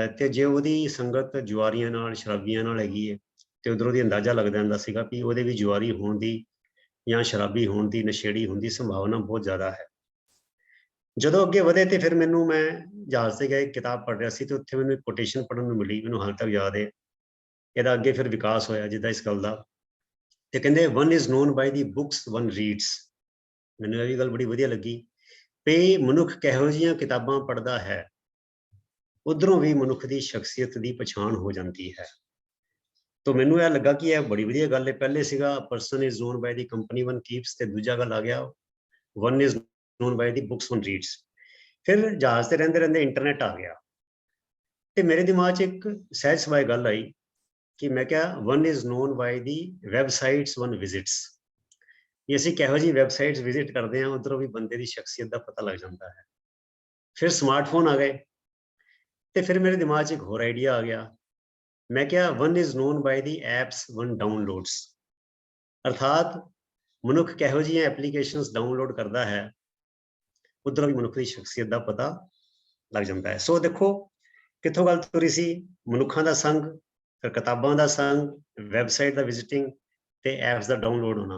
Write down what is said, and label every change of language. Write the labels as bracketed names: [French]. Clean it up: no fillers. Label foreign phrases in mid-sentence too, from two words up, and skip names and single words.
[Punjabi] ਤੇ ਜੇ ਉਹਦੀ ਸੰਗਤ ਜੁਆਰੀਆਂ ਨਾਲ, ਸ਼ਰਾਬੀਆਂ ਨਾਲ ਹੈਗੀ ਹੈ, ਤੇ ਉਧਰੋਂ ਦੀ ਅੰਦਾਜ਼ਾ ਲੱਗ ਜਾਂਦਾ ਸੀਗਾ ਵੀ ਉਹਦੇ ਵੀ ਜੁਆਰੀ ਹੋਣ ਦੀ ਜਾਂ ਸ਼ਰਾਬੀ ਹੋਣ ਦੀ, ਨਸ਼ੇੜੀ ਹੋਣ ਦੀ ਸੰਭਾਵਨਾ ਬਹੁਤ ਜ਼ਿਆਦਾ ਹੈ। ਜਦੋਂ ਅੱਗੇ ਵਧੇ ਤੇ ਫਿਰ ਮੈਂ ਜਹਾਜ਼ ਤੇ ਗਏ ਕਿਤਾਬ ਪੜ੍ਹ ਰਿਹਾ ਸੀ, ਤੇ ਉੱਥੇ ਮੈਨੂੰ ਇੱਕ ਕੋਟੇਸ਼ਨ ਪੜ੍ਹਨ ਨੂੰ ਮਿਲੀ, ਮੈਨੂੰ ਹਾਲ ਤੱਕ ਯਾਦ ਹੈ। ਇਹਦਾ ਅੱਗੇ ਫਿਰ ਵਿਕਾਸ ਹੋਇਆ ਜਿੱਦਾਂ ਇਸ ਗੱਲ ਦਾ, ਤੇ ਕਹਿੰਦੇ [English] one is known by the books one reads। [Punjabi] ਮੈਨੂੰ ਇਹ ਵੀ ਗੱਲ ਬੜੀ ਵਧੀਆ ਲੱਗੀ ਵੀ ਮਨੁੱਖ ਕਿਹੋ ਜਿਹੀਆਂ ਕਿਤਾਬਾਂ ਪੜ੍ਹਦਾ ਹੈ, ਉਧਰੋਂ ਵੀ ਮਨੁੱਖ ਦੀ ਸ਼ਖਸੀਅਤ ਦੀ ਪਛਾਣ ਹੋ ਜਾਂਦੀ ਹੈ। ਤਾਂ ਮੈਨੂੰ ਇਹ ਲੱਗਾ ਕਿ ਇਹ ਬੜੀ ਵਧੀਆ ਗੱਲ ਹੈ। ਪਹਿਲੇ ਸੀਗਾ [English] person is known by the company one keeps, [Punjabi] ਤੇ ਦੂਜਾ ਗੱਲ ਆ ਗਿਆ [English] one is known by the books one reads। [Punjabi] ਫਿਰ ਜਹਾਜ਼ ਤੇ ਰਹਿੰਦੇ ਰਹਿੰਦੇ ਇੰਟਰਨੈਟ ਆ ਗਿਆ, ਤੇ ਮੇਰੇ ਦਿਮਾਗ 'ਚ ਇੱਕ ਸਹਿਜ ਸੁਭਾਅ ਗੱਲ ਆਈ ਕਿ ਮੈਂ ਕਿਹਾ [English] one is known by the websites one visits। [Punjabi] ਵੀ ਅਸੀਂ ਕਿਹੋ ਜਿਹੀ [English] websites visit [Punjabi] ਕਰਦੇ ਹਾਂ, ਉੱਧਰੋਂ ਵੀ ਬੰਦੇ ਦੀ ਸ਼ਖਸੀਅਤ ਦਾ ਪਤਾ ਲੱਗ ਜਾਂਦਾ ਹੈ। ਫਿਰ ਸਮਾਰਟਫੋਨ ਆ ਗਏ, ਤੇ ਫਿਰ ਮੇਰੇ ਦਿਮਾਗ 'ਚ ਇੱਕ ਹੋਰ ਆਈਡੀਆ ਆ ਗਿਆ। ਮੈਂ ਕਿਹਾ [English] one is known by the apps one downloads। [Punjabi] ਅਰਥਾਤ ਮਨੁੱਖ ਕਿਹੋ ਜਿਹੀਆਂ [English] applications download [Punjabi] ਕਰਦਾ ਹੈ, ਉੱਧਰੋਂ ਵੀ ਮਨੁੱਖ ਦੀ ਸ਼ਖਸੀਅਤ ਦਾ ਪਤਾ ਲੱਗ ਜਾਂਦਾ ਹੈ। ਸੋ ਦੇਖੋ ਕਿੱਥੋਂ ਗੱਲ ਤੁਰੀ ਸੀ, ਮਨੁੱਖਾਂ ਦਾ ਸੰਗ, ਫਿਰ ਕਿਤਾਬਾਂ ਦਾ ਸੰਗ, ਵੈਬਸਾਈਟ ਦਾ ਵਿਜ਼ਿਟਿੰਗ ਤੇ ਐਪਸ ਦਾ ਡਾਊਨਲੋਡ ਹੋਣਾ।